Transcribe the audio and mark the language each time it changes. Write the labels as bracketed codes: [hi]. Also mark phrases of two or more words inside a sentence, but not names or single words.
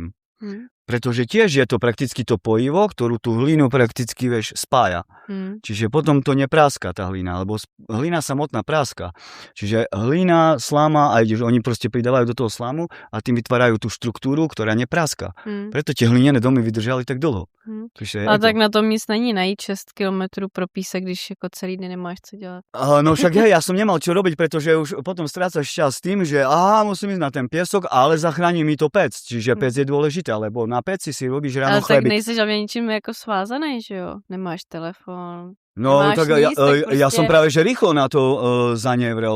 [sk] Pretože tiež je to prakticky to pojivo, ktorú tú hlínu prakticky, vieš, spája. Čiže potom to nepráska tá hlína, lebo hlína samotná práska. Čiže hlína, sláma, aj oni proste pridávajú do toho slámu a tým vytvárajú tú štruktúru, ktorá nepráska. Preto tie hlinené domy vydržali tak dlho. [cs] Ale tak na tom nic není najít 6 km pro písek, když jako celý den nemáš co dělat. [sk] No však hej, ja som nemal čo robiť, pretože už potom strácaš čas s tým, že musím ísť na ten piesok, ale zachráni mi to pec. Čiže pec je dôležité, lebo na peci si robíš ráno chleby. [cs] Ale tak nejsi žalně ničím jako svázaný, že jo? Nemáš telefon. [sk] No tak ja som práve že rýchlo na to zanevrel.